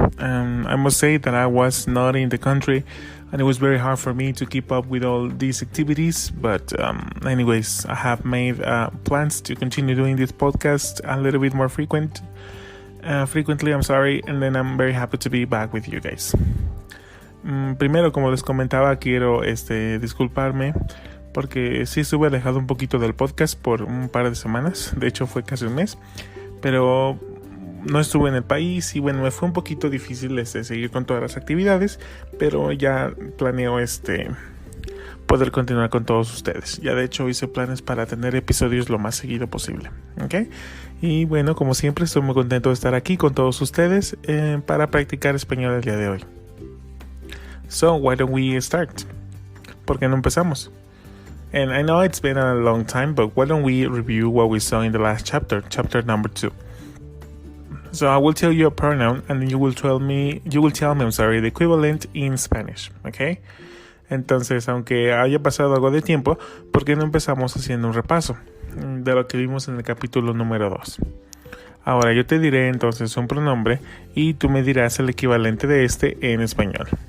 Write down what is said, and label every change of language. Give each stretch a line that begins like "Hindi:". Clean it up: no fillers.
English: I must say that I was not in the country and it was very hard for me to keep up with all these activities. But anyways, I have made plans to continue doing this podcast a little bit more frequently, and then I'm very happy to be back with you guys.
Spanish: Primero, como les comentaba, quiero disculparme porque sí estuve alejado un poquito del podcast por un par de semanas, de hecho fue casi un mes, pero no estuve en el país y bueno, me fue un poquito difícil seguir con todas las actividades, pero ya planeo poder continuar con todos ustedes. Ya de hecho hice planes para tener episodios lo más seguido posible, ¿ok? Y bueno, como siempre estoy muy contento de estar aquí con todos ustedes para practicar español el día de hoy.
English: So, why don't we start?
Spanish: ¿Por qué no empezamos?
English: And I know it's been a long time, but why don't we review what we saw in the last chapter number 2. So I will tell you a pronoun and you will tell me the equivalent in Spanish, okay?
Spanish: Entonces, aunque haya pasado algo de tiempo, ¿por qué no empezamos haciendo un repaso de lo que vimos en el capítulo número 2? Ahora yo te diré entonces un pronombre y tú me dirás el equivalente de en español.